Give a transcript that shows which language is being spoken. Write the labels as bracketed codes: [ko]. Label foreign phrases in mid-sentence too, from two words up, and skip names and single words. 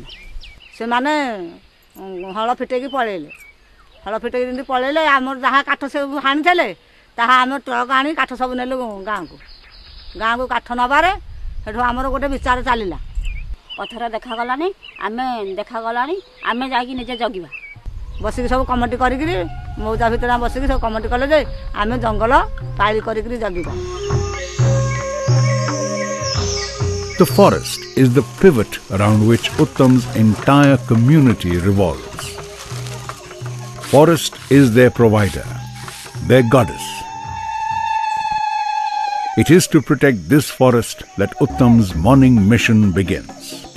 [or] ସେମାନେ ହଳ ଫିଟେଇକି ପଳେଇଲେ। ହଳ ଫିଟେଇକି ଯେମିତି ପଳେଇଲେ ଆମର ଯାହା କାଠ ସବୁ ହାଣିଥିଲେ ତାହା ଆମେ ଟ୍ରକ୍ ଆଣି କାଠ ସବୁ ନେଲୁ ଗାଁକୁ। ଗାଁକୁ କାଠ ନେବାରେ ସେଠୁ ଆମର ଗୋଟେ ବିଚାର ଚାଲିଲା। ପଥର ଦେଖାଗଲାଣି ଆମେ ଯାଇକି ନିଜେ ଜଗିବା। ବସିକ ସବ କମିଟି କରି ମୌଜା ଭିତର ବସିକ ସବ କମିଟି କଲେ ଯେ ଆମ ଜଙ୍ଗଲ ପାଳି କରି ଜଗିବା। [en] The forest is the pivot around which Uttam's entire community revolves. Forest is their provider, their goddess. It is to protect this forest that Uttam's morning mission begins.